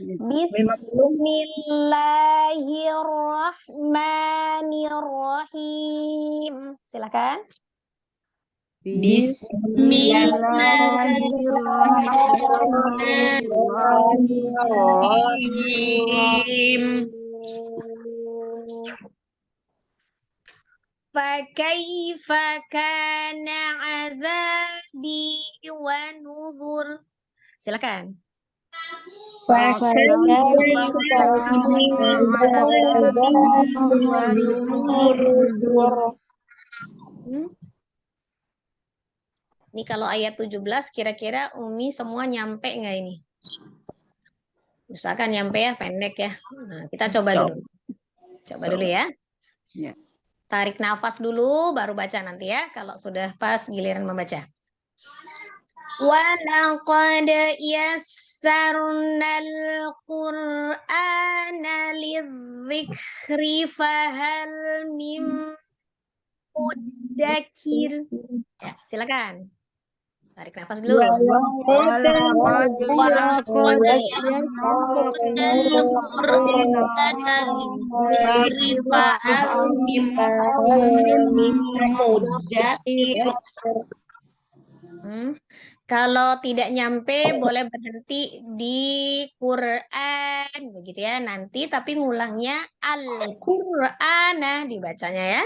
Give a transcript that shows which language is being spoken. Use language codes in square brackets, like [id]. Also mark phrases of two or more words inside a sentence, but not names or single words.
[id] Bismillahirrahmanirrahim. Silakan. Bismillahirrahmanirrahim. [ar] فكيف كان عذابي ونذر. [id] Silakan. Ini kalau ayat 17 kira-kira Umi semua nyampe nggak ini? Misalkan nyampe ya, pendek ya. Nah, kita coba dulu. Coba dulu ya. Ya. Tarik nafas dulu, baru baca nanti ya. Kalau sudah pas giliran membaca. [ar] وَلَقَدْ يَسَّرْنَا الْقُرْآنَ لِلذِّكْرِ فَهَلْ مِن مُدَّكِرٍ. [id] Ya, silakan. Tarik nafas dulu. Kalau tidak nyampe boleh berhenti di Quran begitu ya nanti, tapi ngulangnya Al-Qur'ana dibacanya ya.